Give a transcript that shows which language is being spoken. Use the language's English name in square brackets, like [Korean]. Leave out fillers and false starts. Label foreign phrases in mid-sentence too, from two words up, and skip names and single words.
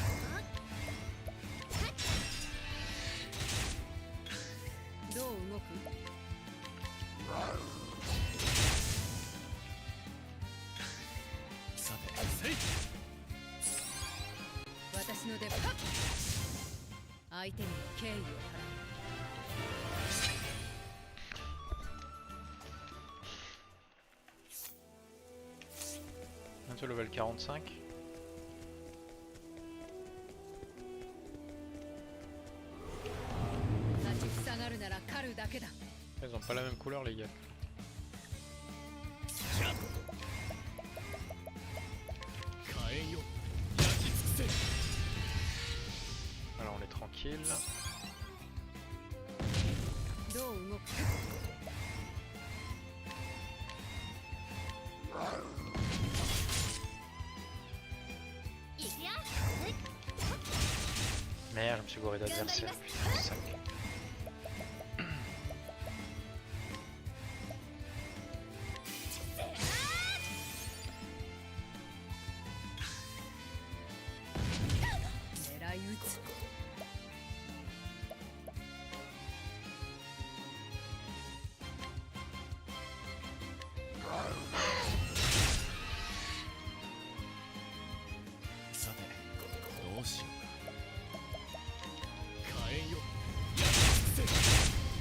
[Japanese] どう動く？さてせい私の出番。相手にも敬意を払う。 [French] Bientôt level 45. Ils ont pas la même couleur les gars. [Japanese] じゃ火炎よ焼き尽くせ [French] Alors on est tranquille. [Japanese] どう動く？いくよ。 [French] Merde, je me suis gouré d'adversaire. Putain, sac. [Japanese] 狙い撃つ。さてどうしようか火炎よ焼き尽くせ